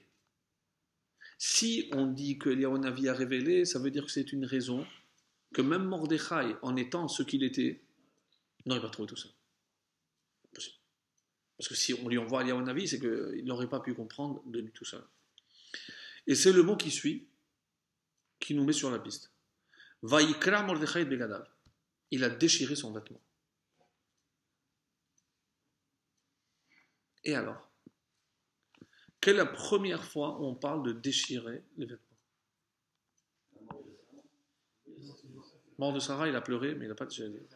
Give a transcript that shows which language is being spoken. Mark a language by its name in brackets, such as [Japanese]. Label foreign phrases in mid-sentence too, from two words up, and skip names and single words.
[French] Si on dit que Eliyahu Hanavi a révélé, ça veut dire que c'est une raison que même Mordechai, en étant ce qu'il était, n'aurait pas trouvé tout ça. Parce que si on lui envoie Eliyahu Hanavi, c'est qu'il n'aurait pas pu comprendre de lui tout ça. Et c'est le mot qui suit, qui nous met sur la piste. [Hebrew] ויקרע מרדכי בגדיו. [French] Il a déchiré son vêtement. Et alors? Quelle est la première fois où on parle de déchirer les vêtements? Mort de Sarah, il a pleuré, mais il n'a pas déchiré.